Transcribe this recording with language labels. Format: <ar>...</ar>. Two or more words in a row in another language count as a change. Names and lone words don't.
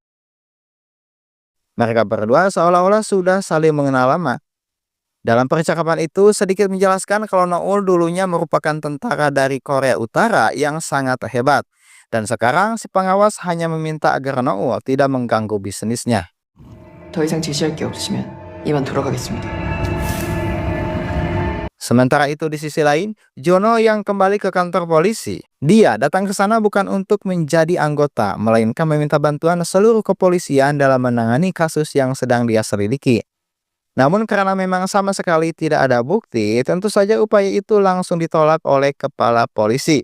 <id>Mereka berdua seolah-olah sudah saling mengenal lama. Dalam percakapan itu sedikit menjelaskan kalau Noul dulunya merupakan tentara dari Korea Utara yang sangat hebat. Dan sekarang si pengawas hanya meminta agar Noul tidak mengganggu bisnisnya.</id> <ko>더 이상 제시할 게 없으시면 이만 돌아가겠습니다.</ko> <id>Sementara itu di sisi lain, Juno yang kembali ke kantor polisi. Dia datang ke sana bukan untuk menjadi anggota, melainkan meminta bantuan seluruh kepolisian dalam menangani kasus yang sedang dia selidiki. Namun karena memang sama sekali tidak ada bukti, tentu saja upaya itu langsung ditolak oleh kepala polisi.</id>